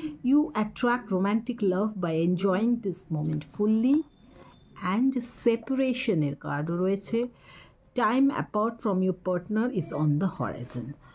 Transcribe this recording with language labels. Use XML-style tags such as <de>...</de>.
<en>You attract romantic love by enjoying this moment fully.</en> <bn>And separation এর card রয়েছে।</bn> <en>Time apart from your partner is on the horizon.</en>